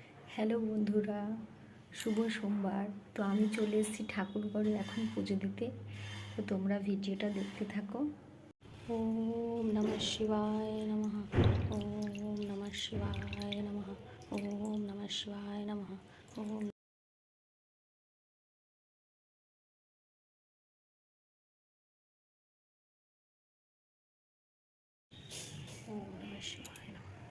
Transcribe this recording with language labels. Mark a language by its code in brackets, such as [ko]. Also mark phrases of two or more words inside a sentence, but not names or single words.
[bn] হ্যালো বন্ধুরা, শুভ সোমবার। তো আমি চলে এসেছি ঠাকুর ঘরে এখন পুজো দিতে। তো তোমরা ভিডিওটা দেখতে থাকো। [sa] ওম নমঃ শিবায় নমঃ। ওম নমঃ শিবায় নমঃ। ওম নমঃ শিবায় নমঃ। ওম নমঃ শিবায় নমঃ।